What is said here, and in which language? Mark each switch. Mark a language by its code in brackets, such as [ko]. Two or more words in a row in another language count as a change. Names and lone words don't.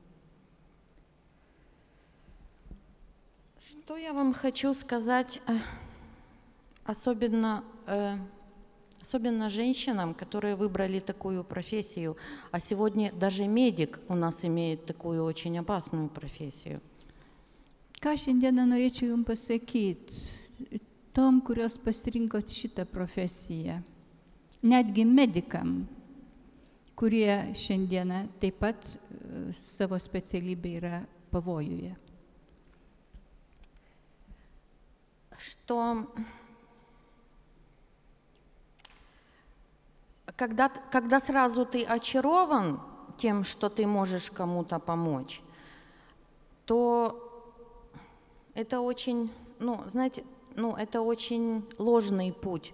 [ru] Что я вам хочу сказать, особенно женщинам, которые выбрали такую профессию, а сегодня даже медик у нас имеет такую очень опасную профессию. [lt] Ką šiandieną norėčiau jums pasakyti, tom, kurios pasirinkot šitą profesiją, netgi medikam, kurie šiandieną taip pat savo specialybė yra pavojuje. [ru] Что когда сразу ты очарован тем, что ты можешь кому-то помочь, то это очень, это очень ложный путь.